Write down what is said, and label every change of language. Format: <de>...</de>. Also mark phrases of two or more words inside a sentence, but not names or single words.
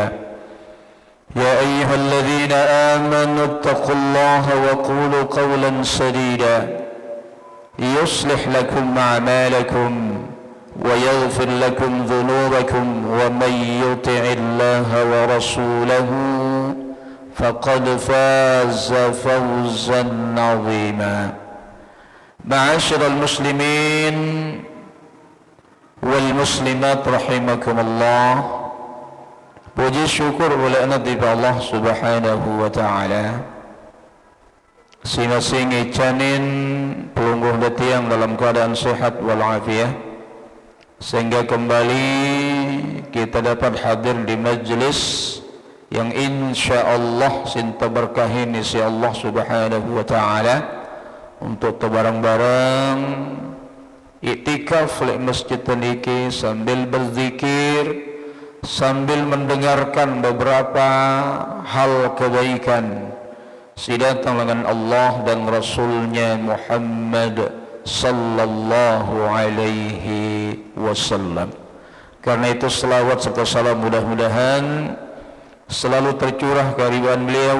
<ar>يا أيها الذين آمنوا اتقوا الله وقولوا قولا سديدا يصلح لكم أعمالكم ويغفر لكم ذنوبكم ومن يطع الله ورسوله فقد فاز فوزا عظيما. معاشر المسلمين وال المسلمات رحمكم الله,</ar> <id>puji syukur oleh</id> <ar>الله سبحانه وتعالى.</ar> <sas>Sing-sing janin pelungguh detiang dalam keadaan sehat walafiat, sehingga kembali kita</sas> <id>dapat hadir di majlis yang insyaallah sinta berkahin isi</id> <ar>الله سبحانه وتعالى</ar> <id>untuk bareng-bareng iktikaf di masjid niki sambil berzikir, sambil mendengarkan beberapa hal kebaikan sidatang dengan Allah dan Rasulnya Muhammad</id> <ar>صلى الله عليه وسلم.</ar> <id>Karena itu selawat serta salam mudah-mudahan selalu tercurah kehadiran beliau.</id>